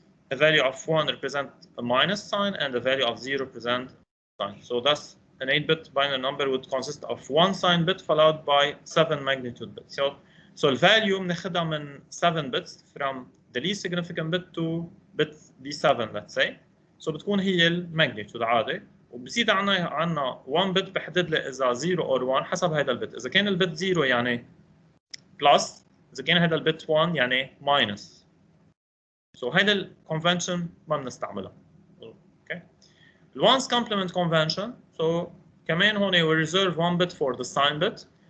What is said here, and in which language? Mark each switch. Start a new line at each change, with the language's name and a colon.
English: A value of 1 represents a minus sign and the value of 0 represents a sign. So thus, an 8-bit binary number would consist of 1 sign bit followed by 7 magnitude bits. So So the value
Arabic: بناخدها من
English: 7 bits from the least significant bit to bit B7 let's say.
Arabic: So بتكون هي الماجنتيود عادي، وبزيد عنا 1 bit بحدد لي اذا 0 or 1 حسب هذا البت. اذا كان البت 0 يعني بلس، اذا كان هذا البت 1 يعني ماينس. So هذا الكونفنشن ما بنستعملها.
English: Okay. The ones complement convention. So
Arabic: كمان هون
English: we reserve 1 bit for the sign bit.